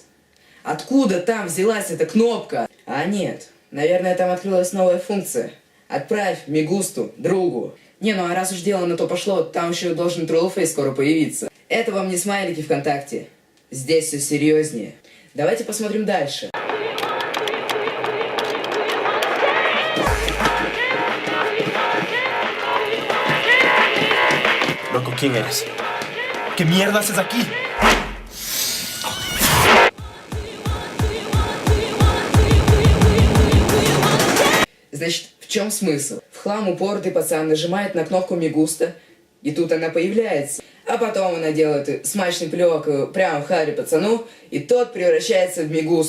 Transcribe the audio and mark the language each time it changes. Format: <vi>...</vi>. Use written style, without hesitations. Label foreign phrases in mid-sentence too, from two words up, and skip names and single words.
<ru>Откуда там взялась эта кнопка? А нет, наверное, там открылась новая функция. Отправь Мегусту другу. Не, ну а раз уж дело на то пошло, там еще должен троллфейс скоро появиться. Это вам не смайлики ВКонтакте. Здесь все серьезнее. Давайте посмотрим дальше.</ru> <es>Loco, ¿quién eres? ¿Qué mierda haces aquí?</es> <ru>Значит, в чем смысл? В хлам упоротый пацан нажимает на кнопку Мегуста, и тут она появляется. А потом она делает смачный плевок прямо в харе пацану, и тот превращается в Мегуст.</ru>